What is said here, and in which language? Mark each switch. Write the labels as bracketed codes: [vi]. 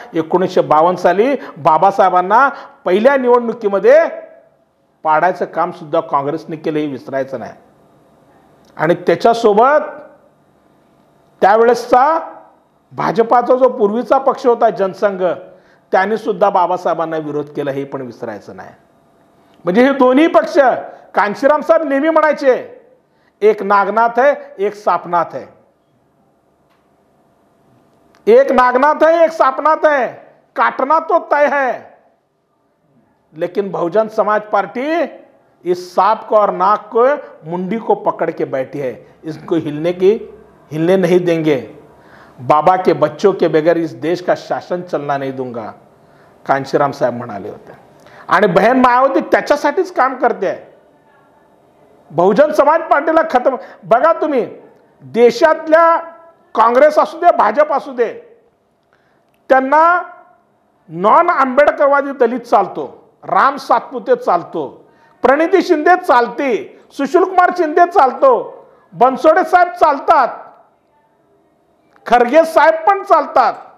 [mr] 1952 साली बाबासाहेबांना पहिल्या निवडणुकीमध्ये पाडायचं काम सुद्धा काँग्रेसने केलं, हे विसरायचं नाही. आणि त्याच्यासोबत त्यावेळेसचा भाजपाचा जो पूर्वीचा पक्ष होता जनसंघ, त्यांनी सुद्धा बाबासाहेबांना विरोध केला, हे पण विसरायचं नाही. म्हणजे हे दोन्ही पक्ष, कांशीराम साहेब नेहमी म्हणायचे, [hi] एक नागनाथ है एक सापनाथ है, एक नागनाथ है एक सापनाथ है, काटना तो तय है, लेकिन बहुजन समाज पार्टी इस सांप को और नाग को मुंडी को पकड़ के बैठी है, इसको हिलने नहीं देंगे. बाबा के बच्चों के बगैर इस देश का शासन चलना नहीं दूंगा, कांशीराम साहेब [mr] म्हणाले होते. आणि बहन मायावती त्याच्यासाठीच काम करते. बहुजन समाज पार्टीला खतम, बघा तुम्ही देशातल्या काँग्रेस असू दे भाजप असू दे, त्यांना नॉन आंबेडकरवादी दलित चालतो, राम सातपुते चालतो, प्रणिती शिंदे चालते, सुशीलकुमार शिंदे चालतो, बनसोडे साहेब चालतात, खरगे साहेब पण चालतात.